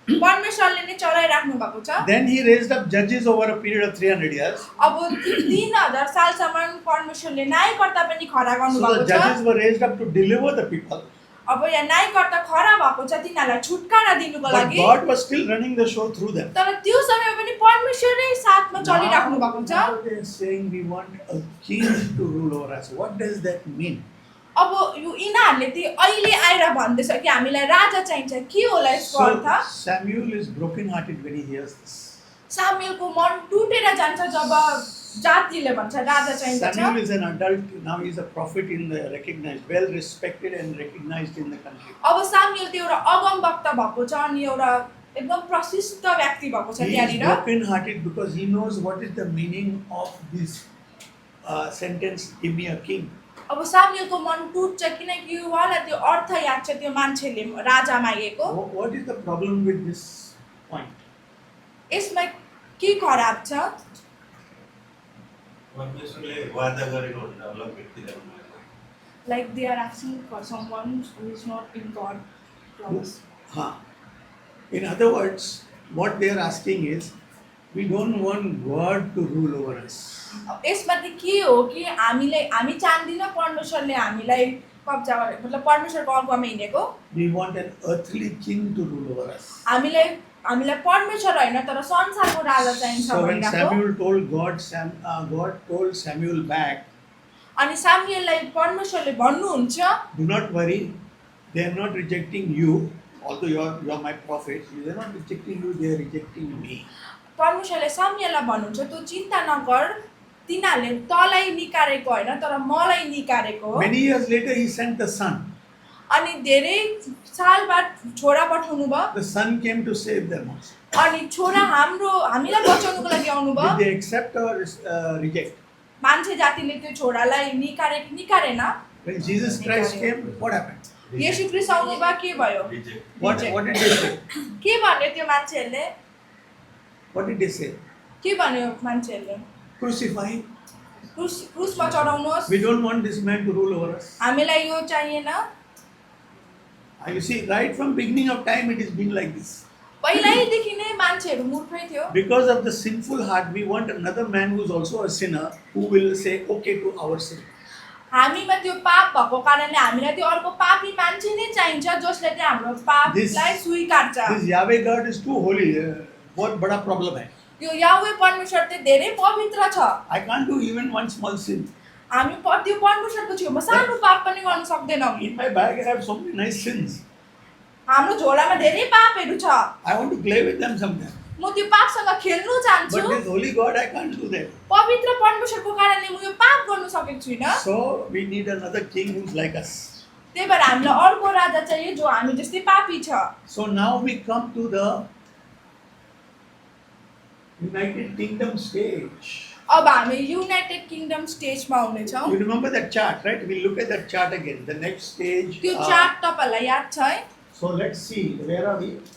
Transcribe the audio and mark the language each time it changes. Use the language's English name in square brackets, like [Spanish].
[Nepali] परमेश्वरले नै चलाइराख्नु भएको छ [English] Then He raised up judges over a period of 300 years. [Nepali] अब 3000 सालसम्म परमेश्वरले न्यायकर्ता पनि खडा गर्नु [English] So the [Nepali] भएको छ [English] judges were raised up to deliver the people. [Nepali] अब यहाँ न्यायकर्ता खडा भएको छ तिनीहरूलाई छुटकारा दिनुको [English] But [Nepali] लागि [English] God was still running the show through them. [Nepali] तर त्यो समय पनि परमेश्वरै साथमा चलिराख्नु भएको छ [English] Now they are saying we want a king to rule over us. What does that mean? [Nepali] अब यो यिनीहरूले चाहिँ अहिले आएर भन्दैछ कि हामीलाई राजा चाहिन्छ के होला यसको [English] So [Nepali] earth [English] Samuel is broken-hearted when he hears this. [Nepali] सामुएलको मन टुटेर जान्छ जब जातिले भन्छ राजा चाहिन्छ। [English] Samuel is an adult, now he is a prophet in the recognized, well respected and recognized in the country. [Nepali] अब सामुएल त्यो एउटा अगमवक्ता भएको छ अनि एउटा एकदम प्रसिद्ध व्यक्ति भएको छ [English] He is [Nepali] त्यहाँनिर। [English] broken hearted because he knows what is the meaning of this sentence, give me a king. [Nepali] अब सामुएलको मन टुट्छ किनकि उहाँलाई त्यो अर्थ याद छ त्यो मान्छेले राजा मागेको। [English] What is the problem with this point? [Nepali] यसमा के खराब छ? परमेश्वरले वादा गरेको भन्दा अलग व्यक्तिलाई बनाएको। [English] Like they are asking for someone who is not in God promise. Huh. In other words, what they are asking is, we don't want God to rule over us. [Nepali] यसमा चाहिँ के हो कि हामी चाहदिन परमेश्वरले हामीलाई कब्जा गरे मतलब परमेश्वरको अगुवामा हिँडेको। [English] We want an earthly king to rule over us. [Nepali] हामीलाई परमेश्वर होइन तर संसारको राजा चाहिन्छ [English] So when [Nepali] भनिरहेको। [English] Samuel told God told Samuel back, [Nepali] अनि सामुएललाई परमेश्वरले भन्नुहुन्छ [English] do not worry, they are not rejecting you, although you are my prophet, they are not rejecting you, they are rejecting me. [Nepali] परमेश्वरले सामुएललाई भन्नुहुन्छ तँ चिन्ता नगर तिनीहरूले तँलाई निकारेको होइन तर मलाई निकारेको हो। [English] Many years later he sent the son. [Nepali] अनि धेरै साल बाद छोरा पठाउनु भयो। [English] The son came to save them also. [Nepali] अनि छोरा हामीलाई बचाउनुको लागि आउनु भयो। [English] Did they accept or reject? [Nepali] मान्छे जातिले त्यो छोरालाई निकारेन। [English] When Jesus Christ came, what happened? [Nepali] येशू ख्रीष्ट आउनु भयो के भयो? [English] What did they say? [Nepali] के भन्यो त्यो मान्छेहरूले? [English] What did they say? [Nepali] के भन्यो मान्छेहरूले? [English] Crucify him. [Nepali] क्रुसमा चढाउनुहोस्। [English] We don't want this man to rule over us. [Nepali] हामीलाई यो चाहिएन। [English] You see, right from beginning of time, it has been like this. [Nepali] पहिल्यैदेखि नै मान्छेहरू मूर्खै थियो। [English] Because of the sinful heart, we want another man who is also a sinner, who will say okay to our sin. [Nepali] हामीमा त्यो पाप भएको कारणले हामीलाई त्यो अर्को पापी मान्छे नै चाहिन्छ जसले चाहिँ हाम्रो पापलाई स्वीकार्छ। [English] This Yahweh God is too holy. [Hindi] बहुत बड़ा problem है. [Nepali] त्यो याहवे परमेश्वर चाहिँ धेरै पवित्र छ। [English] I can't do even one small sin. [Nepali] हामी त्यो परमेश्वरको छेउमा सानो पाप पनि गर्न सक्दैनौँ। [English] In my bag, I have so many nice sins. [Nepali] हाम्रो झोलामा धेरै पापहरू छ। [English] I want to play with them sometimes. [Nepali] म त्यो पापसँग खेल्नु चाहन्छु। [English] But this holy God, I can't do that. [Nepali] पवित्र परमेश्वरको कारणले म यो पाप गर्न सकेको छुइनँ। [English] So we need another king who's like us. [Nepali] त्यही भएर हामीलाई अर्को राजा चाहियो जो हामी जस्तै पापी छ। [English] So now we come to the United Kingdom stage. [Nepali] अब हामी युनाइटेड किंगडम स्टेजमा आउनेछौँ। [English] You remember that chart, right? We'll look at that chart again. The next stage. [Nepali] त्यो चार्ट तपाईहरुलाई याद छ है? [English] So let's see. Where are we?